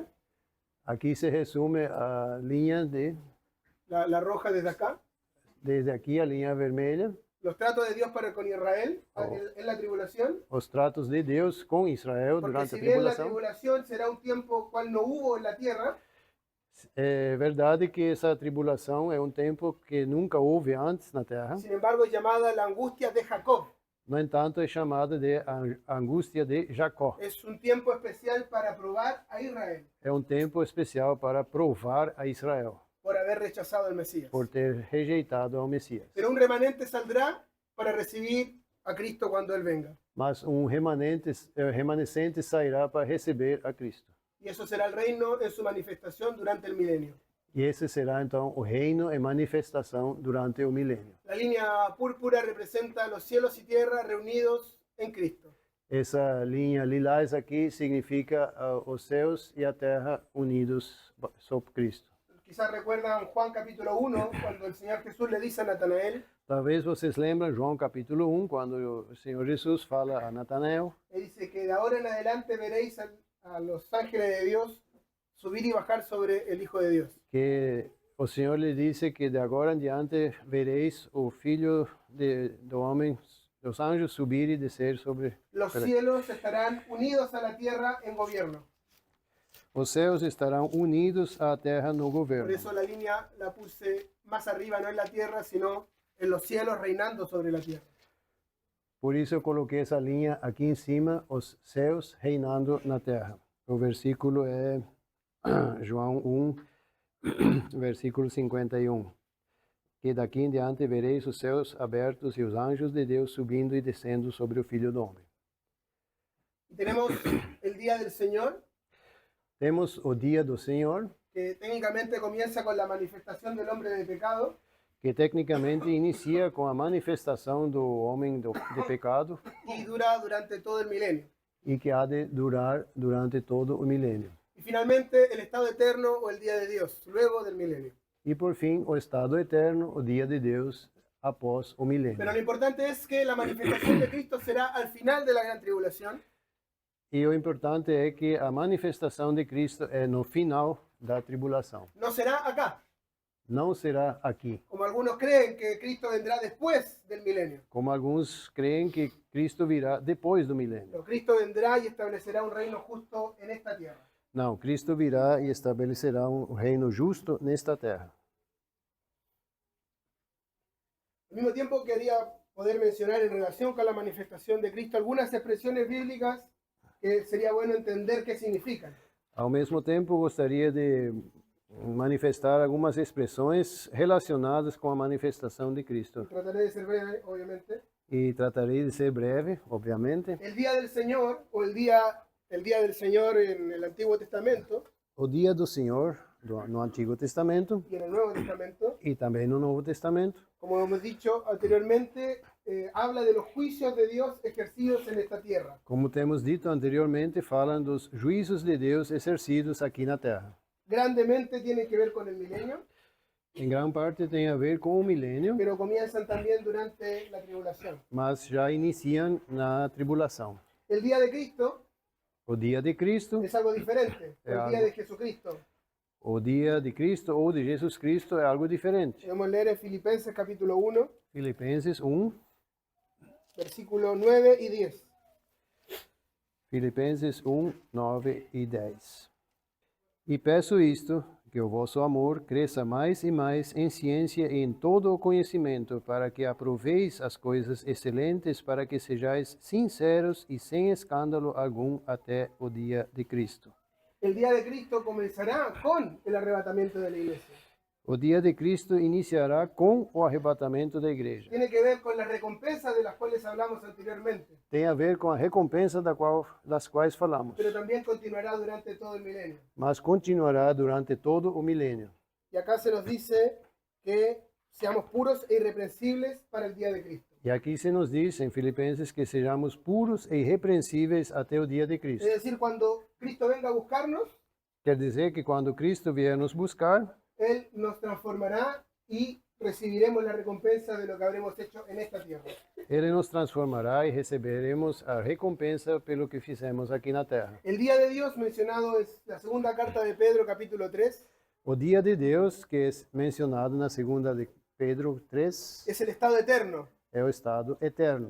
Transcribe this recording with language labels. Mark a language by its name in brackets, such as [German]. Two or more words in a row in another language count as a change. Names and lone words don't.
[Portuguese] Aqui se resume a linha [Spanish] la roja desde acá, [Portuguese] desde aqui a linha vermelha, [Spanish] los tratos de Dios para con Israel en la tribulación, [Portuguese] os tratos de Deus com Israel porque durante [Spanish] si a bien la [Portuguese] tribulação. [Spanish] tribulación será un tiempo cual no hubo en la tierra, [Portuguese] É verdade que essa tribulação é um tempo que nunca houve antes na terra. [Spanish] sin embargo es llamada la angustia de Jacob. [Portuguese] No entanto, é chamada de angústia de Jacó. [Spanish] Es un tiempo especial para probar a Israel [Portuguese] É um tempo especial para provar a Israel [Spanish] por haber rechazado al Mesías. [Portuguese] por ter rejeitado ao Messias. [Spanish] Pero un remanente saldrá para recibir a Cristo cuando Él venga. [Portuguese] Mas um remanescente sairá para receber a Cristo. [Spanish] Y eso será el reino en su manifestación durante el milenio. [Portuguese] E esse será então o reino em manifestação durante o milênio. [Spanish] La línea púrpura representa los cielos y tierra reunidos en Cristo. [Portuguese] Essa linha lilás aqui significa os céus e a terra unidos sob Cristo. [Spanish] Quizás recuerdan Juan capítulo 1, cuando el Señor Jesús le dice a Natanael, [Portuguese] Talvez vocês lembram João capítulo 1, quando o Senhor Jesus fala a Natanael [Spanish] le dice que de ahora en adelante veréis a los ángeles de Dios subir y bajar sobre el Hijo de Dios. [Portuguese] que o Senhor lhe disse que de agora em diante vereis o Filho do Homem, dos anjos subir e descer sobre [Spanish] Los cielos estarán unidos a la tierra en gobierno. [Portuguese] os céus, estarão unidos à terra no [Spanish] Por [Portuguese] governo. [Spanish] eso la línea la puse más arriba, no en la tierra, sino en los cielos reinando sobre la tierra. [Portuguese] Por isso eu coloquei essa linha aqui em cima, os céus reinando na terra. O versículo é João 1, Versículo 51. Que daqui em diante vereis os céus abertos e os anjos de Deus subindo e descendo sobre o Filho do Homem. [Spanish] Tenemos el Día del Señor, [Portuguese] Temos o dia do Senhor, [Spanish] que técnicamente comienza con la manifestación del hombre de pecado [Portuguese] que tecnicamente inicia com a manifestação do homem de pecado [Spanish] y dura durante todo el milenio. [Portuguese] e que há de durar durante todo o milênio. [Spanish] Y finalmente el estado eterno o el día de Dios, luego del milenio. [Portuguese] E por fim, o estado eterno, o dia de Deus após o milênio. [Spanish] Pero lo importante es que la manifestación de Cristo será al final de la gran tribulación. [Portuguese] E o importante é que a manifestação de Cristo é no final da tribulação. [Spanish] No será acá, [Portuguese] Não será aqui, [Spanish] como algunos creen que Cristo vendrá después del milenio. [Portuguese] como alguns creem que Cristo virá depois do milênio. [Spanish] Pero Cristo vendrá y establecerá un reino justo en esta tierra. [Portuguese] Não, Cristo virá e estabelecerá um reino justo nesta terra. [Spanish] Al mismo tiempo quería poder mencionar en relación con la manifestación de Cristo algunas expresiones bíblicas que sería bueno entender qué significan. [Portuguese] Ao mesmo tempo, gostaria de manifestar algumas expressões relacionadas com a manifestação de Cristo. [Spanish] Trataré de ser breve, obviamente. [Portuguese] E tratarei de ser breve, obviamente. [Spanish] El día del Señor, o el día del Señor en el Antiguo Testamento [Portuguese] O dia do Senhor no Antigo Testamento [Spanish] y en el Nuevo Testamento, [Portuguese] e também no Novo Testamento, [Spanish] como hemos dicho anteriormente, habla de los juicios de Dios ejercidos en esta tierra. [Portuguese] como temos dito anteriormente, falam dos juízos de Deus exercidos aqui na terra. [Spanish] Grandemente tienen que ver con el milenio, [Portuguese] Em grande parte tem a ver com o milênio, [Spanish] pero comienzan también durante la tribulación. [Portuguese] mas já iniciam na tribulação. [Spanish] El día de Cristo [Portuguese] O dia de Cristo, [Spanish] es algo diferente. El día de Jesucristo. [Portuguese] o dia de Cristo ou de Jesus Cristo é algo diferente. [Spanish] Podemos leer en Filipenses capítulo 1, [Portuguese] Filipenses 1, [Spanish] versículo 9 y 10. [Portuguese] Filipenses 1, 9 e 10. E peço isto, que o vosso amor cresça mais e mais em ciência e em todo o conhecimento, para que aproveis as coisas excelentes, para que sejais sinceros e sem escândalo algum até o dia de Cristo. [Spanish] El día de Cristo comenzará con el arrebatamiento de la iglesia. [Portuguese] O dia de Cristo iniciará com o arrebatamento da igreja. [Spanish] Tiene que ver con las recompensas de las cuales hablamos anteriormente, [Portuguese] Tem a ver com a recompensa das quais falamos, [Spanish] pero también continuará durante todo el milenio. [Portuguese] mas continuará durante todo o milênio. [Spanish] Y acá se nos dice que seamos puros e irreprensibles para el día de Cristo. [Portuguese] E aqui se nos diz em Filipenses que sejamos puros e irrepreensíveis até o dia de [Spanish] Es [Portuguese] Cristo. [Spanish] decir, cuando Cristo venga a buscarnos, [Portuguese] Quer dizer que quando Cristo vier nos buscar, [Spanish] Él nos transformará y recibiremos la recompensa de lo que habremos hecho en esta tierra. [Portuguese] Ele nos transformará e receberemos a recompensa pelo que fizemos aqui na terra. [Spanish] El día de Dios mencionado es la segunda carta de Pedro, capítulo 3, [Portuguese] O dia de Deus, que é mencionado na segunda de Pedro 3, [Spanish] es el estado eterno. [Portuguese] é o estado eterno.